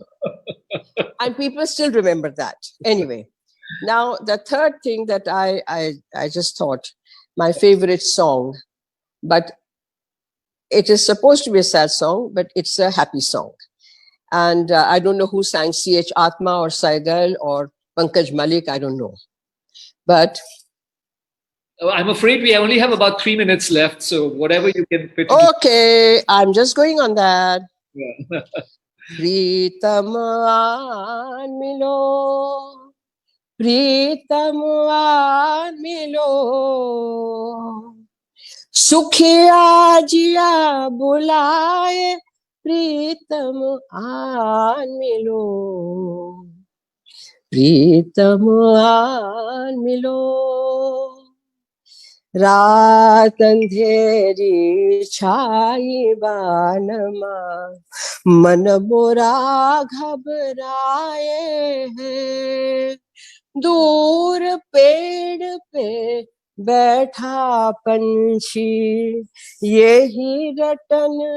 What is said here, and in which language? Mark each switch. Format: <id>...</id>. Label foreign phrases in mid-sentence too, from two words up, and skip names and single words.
<en>And people still remember that. Anyway, now the third thing that I just thought, my favorite song, but it is supposed to be a sad song, but it's a happy song. And I don't know who sang C.H. Atma or Saigal or Pankaj Malik, I don't know. But I'm afraid we only have about 3 minutes left, so whatever you can fit. Okay, I'm just going on that. Yeah.</en> <hi>प्रीतम आन मिलो, प्रीतम आन मिलो, सुखिया जिया बुलाए, प्रीतम आन मिलो. प्रीतम आन मिलो, रात अंधेरी छाई बानमा, मन मोरा घबराए है, दूर पेड़ पे बैठा पंछी यही रटन</hi>